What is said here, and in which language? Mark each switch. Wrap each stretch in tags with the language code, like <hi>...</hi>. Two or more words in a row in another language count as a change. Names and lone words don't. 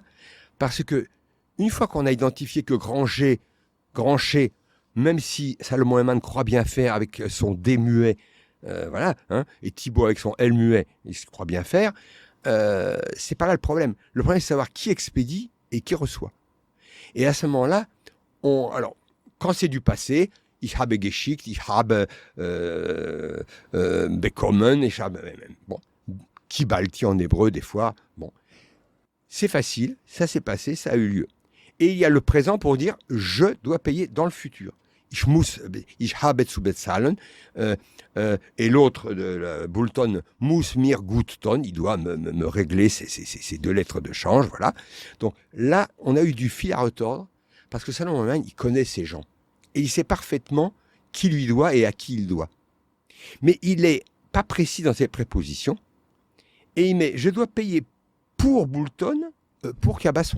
<fr>Parce que une fois qu'on a identifié que grand G, même si Salomon Eman croit bien faire avec son D muet, voilà, hein, et Thibaut avec son L muet, il se croit bien faire, c'est pas là le problème. Le problème, c'est de savoir qui expédie et qui reçoit. Et à ce moment-là, alors, quand c'est du passé,</fr> <de>ich habe geschickt, ich habe bekommen, ich habe,</de> <fr>bon, kibalti en hébreu des fois, bon, c'est facile, ça s'est passé, ça a eu lieu. Et il y a le présent pour dire je dois payer dans le futur.</fr> <de>ich habe zu bezahlen.</de> <fr>Et l'autre,</fr> <de>Boulton, muss mir gut tun,</de> <fr>il doit me régler ces 2 lettres de change, voilà. Donc là, on a eu du fil à retordre, parce que Salomon, il connaît ces gens. Et il sait parfaitement qui lui doit et à qui il doit. Mais il n'est pas précis dans ses prépositions. Et il met, je dois payer pour Boulton, pour Cabasson.</fr>